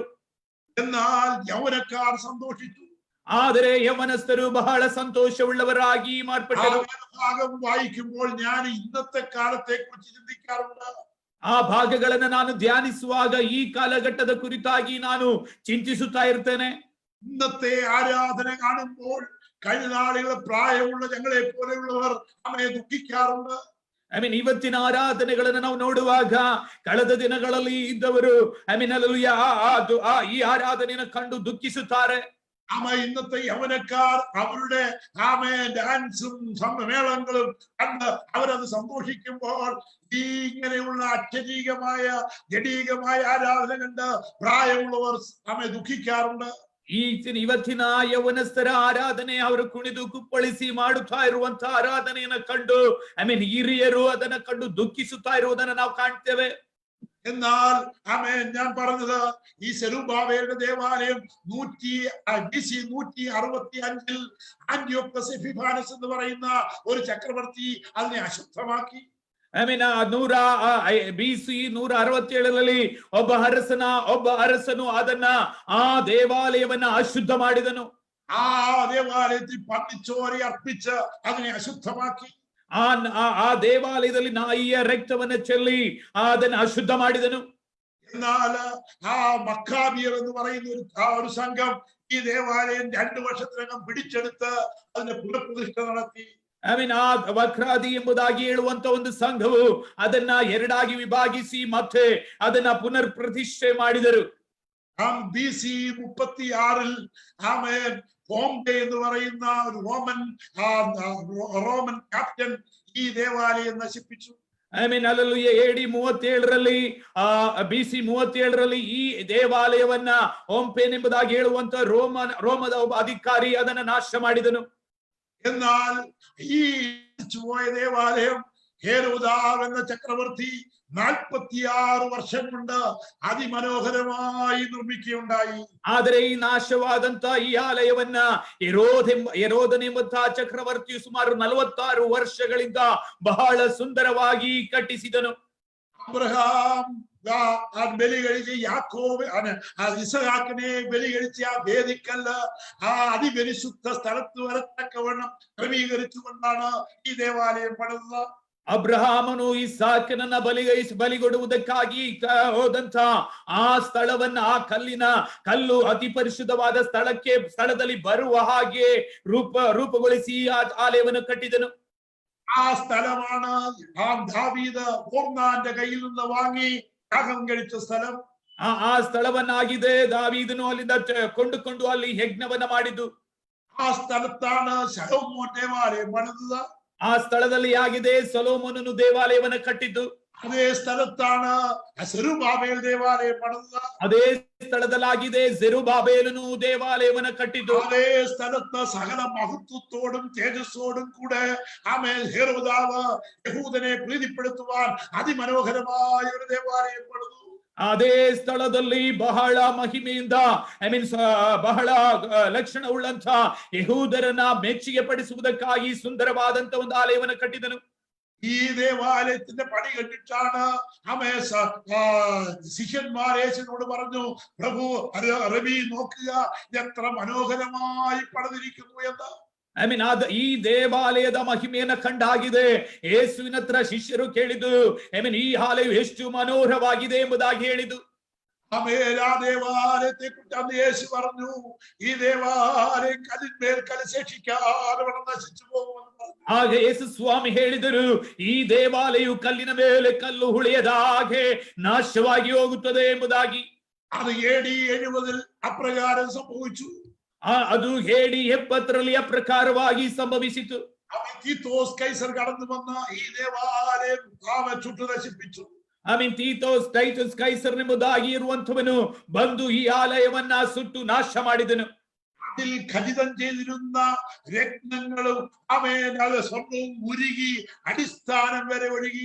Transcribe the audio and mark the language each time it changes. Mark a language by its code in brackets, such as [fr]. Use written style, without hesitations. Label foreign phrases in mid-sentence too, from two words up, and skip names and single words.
[ml] എന്നാൽ യൗവനക്കാർ സന്തോഷിച്ചു. [kn] ಆದರೆ ಯವನಸ್ಥರು ಬಹಳ ಸಂತೋಷವುಳ್ಳವರಾಗಿ ಮಾರ್ಪಟ್ಟರು. [ml] ഭാഗം വായിക്കുമ്പോൾ ഞാൻ ഇന്നത്തെ കാലത്തെ കുറിച്ച് ചിന്തിക്കാറുണ്ട്. [kn] ಆ ಭಾಗಗಳನ್ನು ನಾನು ಧ್ಯಾನಿಸುವಾಗ ಈ ಕಾಲಘಟ್ಟದ ಕುರಿತಾಗಿ ನಾನು ಚಿಂತಿಸುತ್ತಾ ಇರ್ತೇನೆ. [ml] ഇന്നത്തെ ആരാധന കാണുമ്പോൾ കഴിഞ്ഞ നാളുകൾ പ്രായമുള്ള ഞങ്ങളെ പോലെയുള്ളവർ ദുഃഖിക്കാറുണ്ട്. [kn] ಇವತ್ತಿನ ಆರಾಧನೆಗಳನ್ನು ನಾವು ನೋಡುವಾಗ ಕಳೆದ ದಿನಗಳಲ್ಲಿ ಇದ್ದವರು ಈ ಆರಾಧನೆಯನ್ನು ಕಂಡು ದುಃಖಿಸುತ್ತಾರೆ. [ml] ഇന്നത്തെ യൗവനക്കാർ അവരുടെ ഡാൻസും മേളങ്ങളും കണ്ട് അവരത് സന്തോഷിക്കുമ്പോൾ ഈ ഇങ്ങനെയുള്ള അക്ഷരീകമായ ജഡീകമായ ആരാധന കണ്ട് പ്രായമുള്ളവർ ദുഃഖിക്കാറുണ്ട്. [kn] ಇವತ್ತಿನ ಯವನಸ್ಥರ ಆರಾಧನೆ ಅವರು ಕುಣಿದು ಕುಪ್ಪಳಿಸಿ ಮಾಡುತ್ತಾ ಇರುವಂತಹ ಆರಾಧನೆಯನ್ನ ಕಂಡು ಹಿರಿಯರು ಅದನ್ನ ಕಂಡು ದುಃಖಿಸುತ್ತಾ ಇರುವುದನ್ನ ನಾವು ಕಾಣ್ತೇವೆ. [ml] എന്നാൽ ഞാൻ പറഞ്ഞത് ഈ സെരുബ്ബാബേലിന്റെ ദേവാലയം BC 165 ആന്റിയോക്കസ് എപ്പിഫാനസ് എന്ന് പറയുന്ന ഒരു ചക്രവർത്തി അതിനെ അശുദ്ധമാക്കി. [kn] BC 167 ಒಬ್ಬ ಅರಸನು ಅದನ್ನ ಆ ದೇವಾಲಯವನ್ನ ಅಶುದ್ಧ ಮಾಡಿದನು. [ml] ആ ദേവാലയത്തിൽ പന്നിച്ചോരി അർപ്പിച്ച് അതിനെ അശുദ്ധമാക്കി. [kn] ಆ ದೇವಾಲಯದಲ್ಲಿ ನಾಯಿಯ ರಕ್ತವನ್ನ ಚೆಲ್ಲಿ ಅದನ್ನ ಅಶುದ್ಧ ಮಾಡಿದನು. [ml] എന്നാൽ മക്കാബിയർ എന്ന് പറയുന്ന ഒരു സംഘം ഈ ദേവാലയം 2 വർഷത്തിനകം പിടിച്ചെടുത്ത് അതിന്റെ പുനഃപ്രതിഷ്ഠ നടത്തി. [kn] ಆ ವಕ್ರಾದಿ ಎಂಬುದಾಗಿ ಹೇಳುವಂತ ಒಂದು ಸಂಘವು ಅದನ್ನ ಎರಡಾಗಿ ವಿಭಾಗಿಸಿ ಮತ್ತೆ ಅದನ್ನ ಪುನರ್ ಪ್ರತಿಷ್ಠೆ ಮಾಡಿದರು. [ml] BC 36 പോംബെ എന്ന് പറയുന്ന ഒരു റോമൻ ക്യാപ്റ്റൻ ഈ ദേവാലയം നശിപ്പിച്ചു. [kn] AD 37 BC 37 ಈ ದೇವಾಲಯವನ್ನ ಓಂಪೇನ್ ಎಂಬುದಾಗಿ ಹೇಳುವಂತ ರೋಮದ ಒಬ್ಬ ಅಧಿಕಾರಿ ಅದನ್ನ ನಾಶ ಮಾಡಿದನು. [ml] എന്നാൽ ഈ പോയ ദേവാലയം ഹേരോദാവ് എന്ന ചക്രവർത്തി 46 വർഷം കൊണ്ട് അതിമനോഹരമായി നിർമ്മിക്കുകയുണ്ടായി. [kn] ಆದರೆ ಈ ನಾಶವಾದಂತ ಈ ಆಲಯವನ್ನ ಹೆರೋದನೆಂಬಂತಹ ಚಕ್ರವರ್ತಿಯು ಸುಮಾರು 46 ವರ್ಷಗಳಿಂದ ಬಹಳ ಸುಂದರವಾಗಿ ಕಟ್ಟಿಸಿದನು. [ml] അബ്രഹാം ബലി കഴിച്ച് യാക്കോബ് ഇസഹാക്കിനെ ബലി കഴിച്ച് ആ വേദിക്കല്ല് അതിപരിശുദ്ധ സ്ഥലത്ത് വരത്തക്കവണ്ണം ക്രമീകരിച്ചുകൊണ്ടാണ് ഈ ദേവാലയം പണിതത്. [kn] ಅಬ್ರಹಾಮನು ಇಸಾಕನನ್ನ ಬಲಿಗೊಡುವುದಕ್ಕಾಗಿ ಹೋದಂತ ಆ ಸ್ಥಳವನ್ನ ಆ ಕಲ್ಲು ಅತಿ ಪರಿಶುದ್ಧವಾದ ಸ್ಥಳದಲ್ಲಿ ಬರುವ ಹಾಗೆ ರೂಪುಗೊಳಿಸಿ ಆ ಆಲಯವನ್ನು ಕಟ್ಟಿದನು. [ml] ആ സ്ഥലമാണ് ദാവീദ് ഓർന്നാന്റെ കയ്യിൽ നിന്ന് വാങ്ങി യാഗം കഴിച്ച സ്ഥലം. [kn] ಆ ಸ್ಥಳವನ್ನಾಗಿದೆ ದಾವೀದನು ಅಲ್ಲಿಂದ ಕೊಂಡುಕೊಂಡು ಅಲ್ಲಿ ಯಜ್ಞವನ್ನ ಮಾಡಿದ್ದು. [ml] ആ സ്ഥലത്താണ് ശലോമോൻ ദേവാലയം പണിതത്. [kn] ಆ ಸ್ಥಳದಲ್ಲಿ ಆಗಿದೆ ಸೊಲೊಮೋನನು ದೇವಾಲಯವನ್ನ ಕಟ್ಟಿದ್ದು. [ml] അതേ സ്ഥലത്താണ് സെരുബ്ബാബേൽ ദേവാലയം പണിതത്. [kn] ಅದೇ ಸ್ಥಳದಲ್ಲಾಗಿದೆ ಜೆರುಬ್ಬಾಬೆಲನು ದೇವಾಲಯವನ್ನ ಕಟ್ಟಿದ್ದು. [ml] അതേ സ്ഥലത്ത് സകല മഹത്വത്തോടും തേജസ്സോടും കൂടെ ഹേരോദാവ് യഹൂദനെ പ്രീതിപ്പെടുത്തുവാൻ അതിമനോഹരമായ ഒരു ദേവാലയം പണിതു. [kn] ಅದೇ ಸ್ಥಳದಲ್ಲಿ ಬಹಳ ಮಹಿಮೆಯಿಂದ ಬಹಳ ಲಕ್ಷಣವುಳ್ಳಂತ ಯಹೂದರನ್ನ ಮೆಚ್ಚುಗೆ ಪಡಿಸುವುದಕ್ಕಾಗಿ ಸುಂದರವಾದಂತ ಒಂದು ಆಲಯವನ್ನು ಕಟ್ಟಿದನು. [ml] ഈ ദേവാലയത്തിന്റെ പണി കണ്ടിട്ടാണ് ശിഷ്യന്മാർ യേശുവിനോട് പറഞ്ഞു, പ്രഭു റബി നോക്കുക എത്ര മനോഹരമായി പണിതിരിക്കുന്നു എന്ന്. [kn] ಈ ದೇವಾಲಯದ ಮಹಿಮೆಯನ್ನ ಕಂಡಾಗಿದೆ. ಯೇಸುವಿನ ಹತ್ರ ಶಿಷ್ಯರು ಕೇಳಿದ್ದು, ಈ ಆಲಯವು ಎಷ್ಟು ಮನೋಹರವಾಗಿದೆ ಎಂಬುದಾಗಿ ಹೇಳಿದ್ದು. [ml] ആ ദേവാലയത്തെ കുറിച്ച് അന്ന് യേശു പറഞ്ഞു, ഈ ദേവാലയം കല്ലിന്മേൽ കല്ല് ശേഷിക്കാതെ നശിച്ചു പോകുമെന്ന് പറഞ്ഞു. [kn] ಆಗ ಯೇಸು ಸ್ವಾಮಿ ಹೇಳಿದರು, ಈ ದೇವಾಲಯವು ಕಲ್ಲಿನ ಮೇಲೆ ಕಲ್ಲು ಉಳಿಯದ ಹಾಗೆ ನಾಶವಾಗಿ ಹೋಗುತ್ತದೆ ಎಂಬುದಾಗಿ. [ml] അത് AD 70 അപ്രകാരം സംഭവിച്ചു. [kn] ಅದು AD 70 ಅಪ್ರಕಾರವಾಗಿ ಸಂಭವಿಸಿತು. [ml] തീത്തോസ് കൈസർ കടന്നു വന്ന ഈ ദേവാലയം ചുട്ടു നശിപ്പിച്ചു. [kn] തീത്തോസ് ടൈറ്റಸ್ ಕೈಸರನೆಂಬುದಾಗಿ ಇರುವಂತವನು ಬಂದು ಈ ಆಲಯವನ್ನ ಸುಟ್ಟು ನಾಶ ಮಾಡಿದನು. [ml] അതിൽ ഖചിതം ചെയ്തിരുന്ന രത്നങ്ങളും സ്വർണവും ഉരുകി അടിസ്ഥാനം വരെ ഒഴുകി.